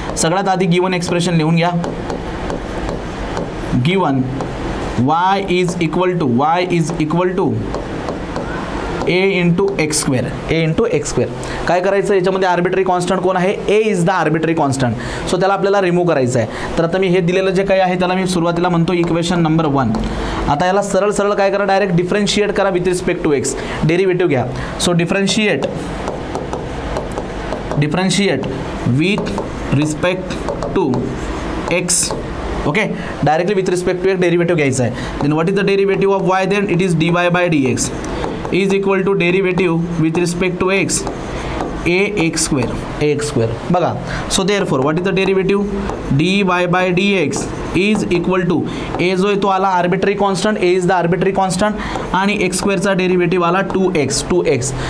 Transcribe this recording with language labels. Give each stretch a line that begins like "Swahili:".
Marathi: सगळ्यात आधी given expression लिहून घ्या,
English: Given y is equal to a into x square.
Marathi: काय करायचं, याच्यामध्ये आर्बिटरी कॉन्स्टंट कोण आहे,
English: a is the arbitrary constant,
Marathi: so त्याला आपल्याला रिमूव्ह करायचं आहे। तर आता मी हे दिलेलं जे काही आहे त्याला मी सुरुवातीला म्हणतो इक्वेशन नंबर 1। आता याला सरळ काय करा,
English: direct differentiate करा with respect to x,
Marathi: derivative घ्या।
English: So differentiate with respect to x। Okay, directly with respect to एक derivative
Marathi: घ्यायचा आहे।
English: Then what is the derivative of y, then it is dy by dx is equal to derivative with respect to x ax square. बघा, so therefore what is the derivative, dy by dx is equal to a
Marathi: जो आहे तो आला
English: arbitrary constant, a is the arbitrary constant
Marathi: आणि x स्क्वेअरचा derivative आला 2x।